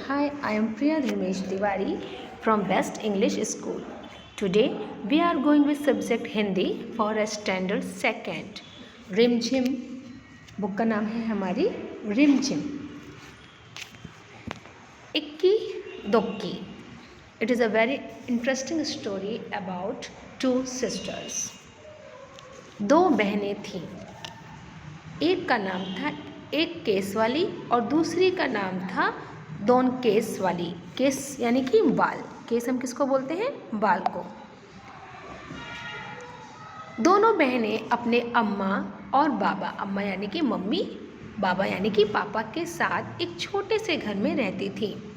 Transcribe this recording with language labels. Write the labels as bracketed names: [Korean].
[English] Hi, I am Priya Dhimesh Tiwari from Best English School. Today, we are going with subject Hindi for a standard second. [Hindi] रिमझिम book का नाम है हमारी रिमझिम. इक्की दुक्की. [English] It is a very interesting story about two sisters. [Hindi] दो बहनें थीं. एक का नाम था एक केस वाली और दूसरी का नाम था दोन केस वाली. केस यानी कि बाल. केस हम किसको बोलते हैं? बाल को. दोनों बहनें अपने अम्मा और बाबा, अम्मा यानी कि मम्मी, बाबा यानी कि पापा के साथ एक छोटे से घर में रहती थी.